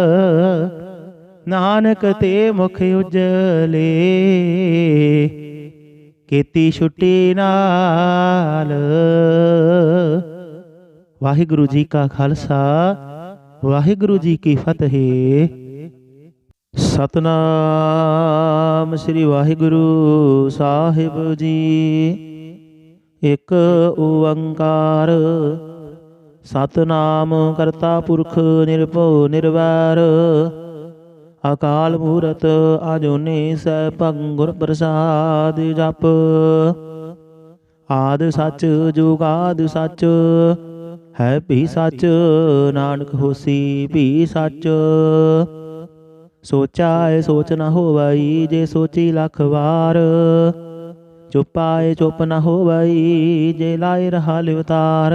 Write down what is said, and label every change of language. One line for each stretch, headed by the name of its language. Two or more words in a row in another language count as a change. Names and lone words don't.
Punjabi: ਨਾਨਕ ਤੇ ਮੁਖ ਉਜਲੇ ਕੇਤੀ ਛੁਟੀ ਨਾਲਿ। ਵਾਹਿਗੁਰੂ ਜੀ ਕਾ ਖਾਲਸਾ, ਵਾਹਿਗੁਰੂ ਜੀ ਕੀ ਫਤਹਿ। ਸਤਿਨਾਮ ਸ੍ਰੀ ਵਾਹਿਗੁਰੂ ਸਾਹਿਬ ਜੀ। ਇੱਕ ਓਅੰਕਾਰ ਸਤਿਨਾਮੁ ਕਰਤਾ ਪੁਰਖੁ ਨਿਰਭਉ ਨਿਰਵੈਰੁ। ਅਕਾਲ ਮੂਰਤਿ ਅਜੂਨੀ ਸੈਭੰ ਗੁਰ ਪ੍ਰਸਾਦਿ ਜਪੁ। ਆਦਿ ਸਚੁ ਜੁਗਾਦਿ ਸਚੁ ਹੈ ਭੀ ਸੱਚ ਨਾਨਕ ਹੋਸੀ ਭੀ ਸੱਚ। ਸੋਚਾਏ ਸੋਚ ਨ ਹੋਵਈ ਜੇ ਸੋਚੀ ਲੱਖ ਵਾਰ। ਚੁੱਪ ਆਏ ਚੁੱਪ ਨ ਹੋਵਈ ਜੇ ਲਾਏ ਰਹਾ ਲਿਵਤਾਰ।